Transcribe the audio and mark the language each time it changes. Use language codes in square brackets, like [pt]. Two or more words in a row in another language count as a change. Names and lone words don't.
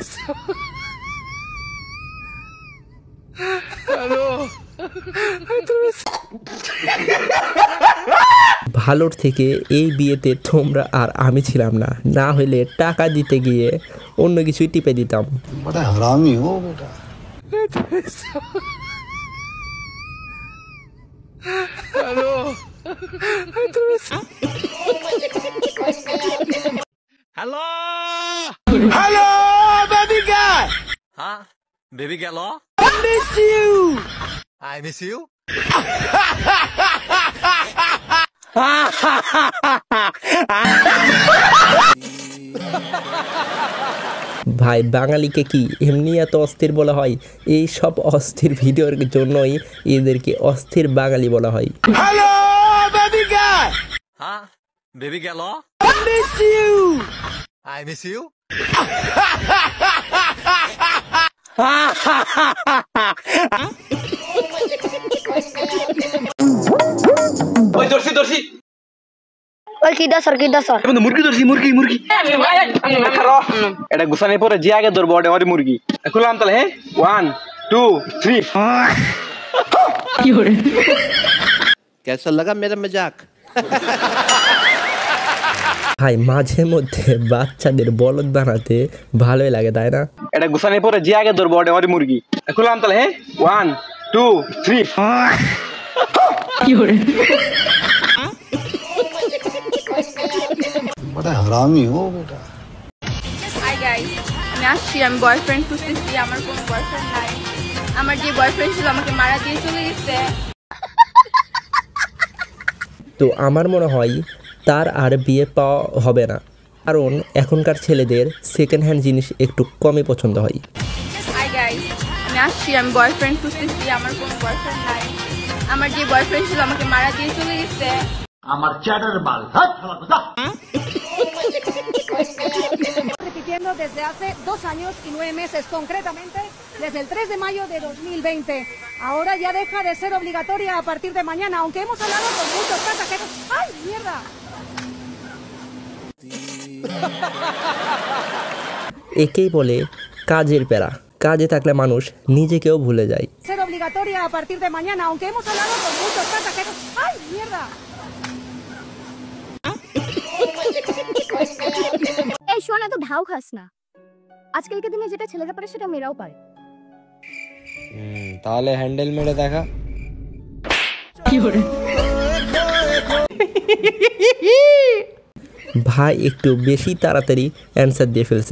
[bn] ভালোর থেকে এই বিয়েতে তোমরা আর আমি ছিলাম না, না হলে টাকা দিতে গিয়ে অন্য কিছুই টিপে দিতাম। [hi] बड़ा हरामी हो बेटा। [en] hello hello baby girl. हाँ baby girl I miss you. I miss you. [bn] ভাই বাঙালিকে কি এমনি এত অস্থির বলা হয়? এই সব অস্থির ভিডিওর জন্যই এদেরকে অস্থির বাঙালি বলা হয়। [en] hello baby girl. हाँ baby girl I miss you. I miss you. [bn] ওই দর্শি দর্শি ওই কিডা স্যার কিন্তু মুরগি দর্শি মুরগি এটা গুছানোর পরে যে আগে ধরবো ওটা আমার মুরগি খুললাম তাহলে। হ্যাঁ 1 2 3 [hi] कैसा लगा मेरा मजाक? [bn] ভাই মাঝে মধ্যে বাচ্চাদের বলদ বানাতে ভালোই লাগে, তাই না? এটা গুছানোর পরে যে আগে ধরবো ওটা আমার মুরগি খুললাম তাহলে। হ্যাঁ 1 2 3 बड़ा हरामी हो बेटा। [en] hi guys, [bn] আমি আসছি। আমি বয়ফ্রেন্ড খুঁজতেছি, আমার কোনো বয়ফ্রেন্ড নাই। আমার যে বয়ফ্রেন্ড ছিল আমাকে মারা দিয়ে চলে গেছে। তো আমার মনে হয় তার আর বিয়ে পাওয়া হবে না, কারণ এখনকার ছেলেদের [en] second hand [bn] জিনিস একটু কমই পছন্দ হয়। [en] hi guys, [bn] আমি আসছি। আমি বয়ফ্রেন্ড খুঁজতেছি, আমার কোনো বয়ফ্রেন্ড নাই। আমার যে বয়ফ্রেন্ড ছিল আমাকে মারা দিয়ে চলে গেছে। আমার চ্যাটার বাল। [es] Repitiendo desde hace 2 años y 9 meses, concretamente desde el 3 de mayo de 2020. Ahora ya deja de ser obligatoria a partir de mañana, aunque hemos hablado con muchos pasajeros. ¡Ay, mierda! [bn] একেই বলে কাজের প্যারা। কাজে থাকলে মানুষ নিজেকেও ভুলে যায়। [es] Ser obligatoria a partir de mañana, aunque hemos hablado con muchos pasajeros. ¡Ay, mierda! [bn] এই শোন, এত ঢাউ খাস না। আজকালকার দিনে যেটা ছেলেরা পারে সেটা মেয়েরাও পারে। তাহলে হ্যান্ডেল মেরে দেখা। ভাই একটু বেশি তাড়াতাড়ি অ্যান্সার দিয়ে ফেলছে।